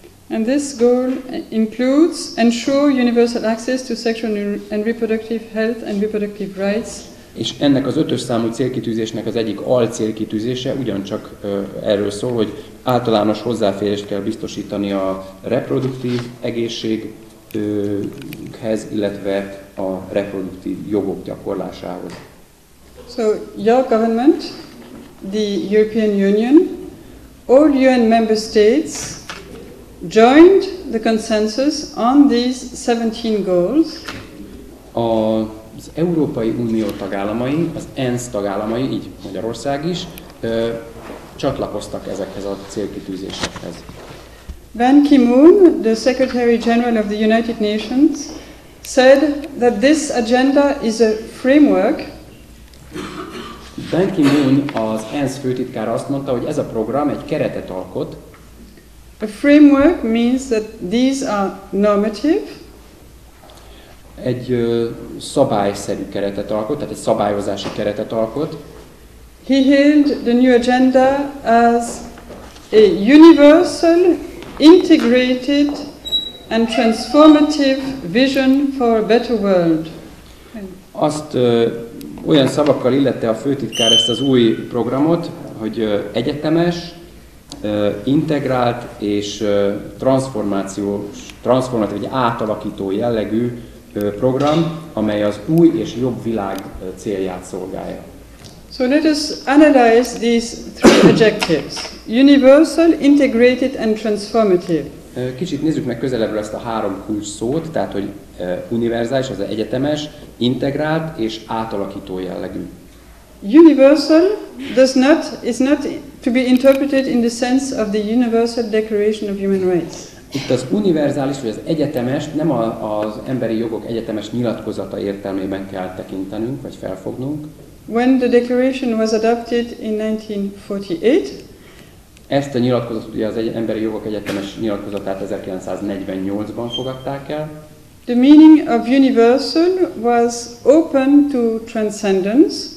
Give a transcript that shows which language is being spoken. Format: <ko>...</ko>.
<en>And this goal includes ensure universal access to sexual and reproductive health and reproductive rights.</en> <hu>És ennek az 5-ös számú célkitűzésnek az egyik alcélkitűzése ugyancsak erről szól, hogy általános hozzáférést kell biztosítani a reproduktív egészséghez, illetve a reproduktív jogok gyakorlásához.</hu> <en>So your government, the European Union, all UN member states joined the consensus on these 17 goals.</en> <hu>Az Európai Unió tagállamai, az ENSZ tagállamai, így Magyarország is, csatlakoztak ezekhez a célkitűzésekhez.</hu> <en>Ban Ki-moon, the Secretary General of the United Nations, said that this agenda is a framework.</en> <hu>Ban Ki-moon, az ENSZ főtitkára azt mondta, hogy ez a program egy keretet alkot.</hu> <en>A framework means that these are normative.</en> <hu>Egy szabályszerű keretet alkot, tehát egy szabályozási keretet alkot.</hu> <en>He hailed the new agenda as a universal, integrated and transformative vision for a better world.</en> <hu>Azt olyan szavakkal illette a főtitkár ezt az új programot, hogy egyetemes, integrált és transformatív vagy átalakító jellegű program, amely az új és jobb világ célját szolgálja.</hu> <en>So let us analyze these three adjectives: universal, integrated and transformative.</en> <hu>Kicsit nézzük meg közelebbről ezt a három kulcs szót, tehát hogy univerzális, az egyetemes, integrált és átalakító jellegű.</hu> <en>Universal is not to be interpreted in the sense of the Universal Declaration of Human Rights.</en> <hu>Itt az univerzális vagy az egyetemes nem az emberi jogok egyetemes nyilatkozata értelmében kell tekintenünk, vagy felfognunk.</hu> <en>When the declaration was adopted in 1948,</en> <hu>ezt a nyilatkozatot, ugye az emberi jogok egyetemes nyilatkozatát 1948-ban fogadták el.</hu> <en>The meaning of universal was open to transcendence.</en>